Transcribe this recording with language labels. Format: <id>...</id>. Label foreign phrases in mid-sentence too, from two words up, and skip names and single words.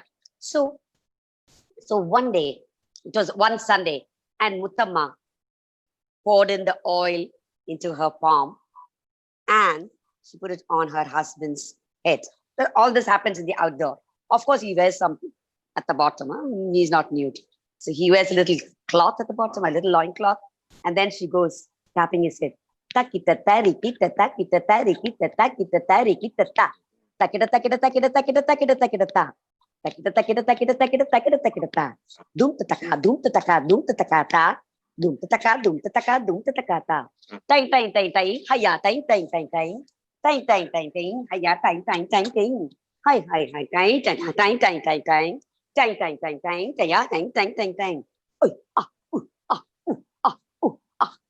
<en>So one day, it was one Sunday, and Muttamma poured in the oil into her palm and she put it on her husband's head. All this happens in the outdoor. Of course, he wears something at the bottom. Huh? He's not nude. So he wears a little cloth at the bottom, a little loin cloth, and then she goes tapping his head. Takita tarikita takita tarikita takita tarikita ta. Takita takita takita takita takita takita ta. Takita takita takita takita takita takita ta. Dum tataka dum tataka dum tataka ta. Dum tataka dum tataka dum tataka ta. Tang tang tang tang haya tang tang tang tang. Tang tang tang tang haya tang tang tang tang. Hai hai hai tang tang tang tang tang tang. Tang tang tang tang haya tang tang tang tang. Oi ah ah ah ah</en>